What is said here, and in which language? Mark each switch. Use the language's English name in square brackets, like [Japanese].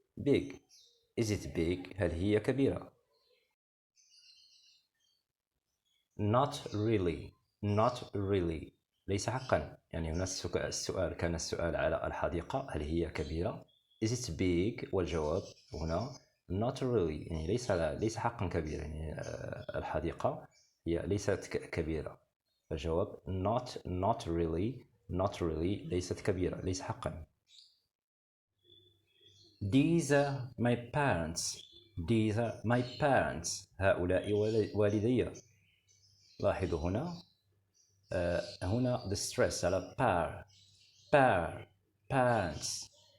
[English] big is it big [Arabic] هل هي كبيرة. [English] not really [Arabic] ليس حقا. يعني هنا السؤال كان السؤال على الحديقة هل هي كبيرة. [English] is it big [Arabic] والجواب هنا [English] not really [Arabic] يعني ليس حقا كبيرة. يعني الحديقة هي ليست كبيرة. الجواب [English] not really [Arabic] ليست كبيرة ليس حقا. [English] These are my parents [Arabic] هؤلاء والدي. لاحظوا هنا هنا [English] the stress [Arabic] على parents.